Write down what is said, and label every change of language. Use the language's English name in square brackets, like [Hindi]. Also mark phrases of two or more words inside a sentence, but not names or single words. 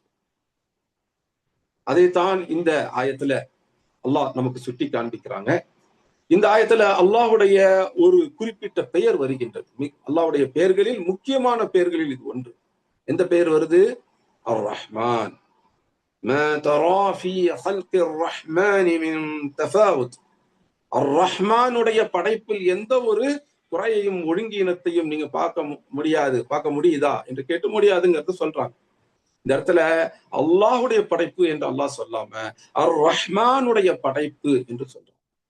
[Tamil] அதைத்தான் இந்த ஆயத்துல அல்லாஹ் நமக்கு சுட்டி காண்பிக்கிறாங்க. இந்த ஆயத்துல அல்லாஹ்வுடைய ஒரு குறிப்பிட்ட பெயர் வருகின்றது. அல்லாஹ்வுடைய பெயர்களில் முக்கியமான பெயர்களில் இது ஒன்று. எந்த பெயர் வருது? அர் ரஹ்மான். [Arabic] ما ترى في خلق الرحمن من تفاوت. [Tamil] அர் ரஹ்மானுடைய படைப்பில் எந்த ஒரு குறையையும் ஒழுங்கீனத்தையும் நீங்க பார்க்க முடியுதா என்று கேட்டு முடியாதுங்கிறது சொல்றாங்க. இந்த இடத்துல அல்லாஹுடைய படைப்பு என்று அல்லாஹ் சொல்லாம அர் ரஹ்மானுடைய படைப்பு என்று சொல்றாங்க.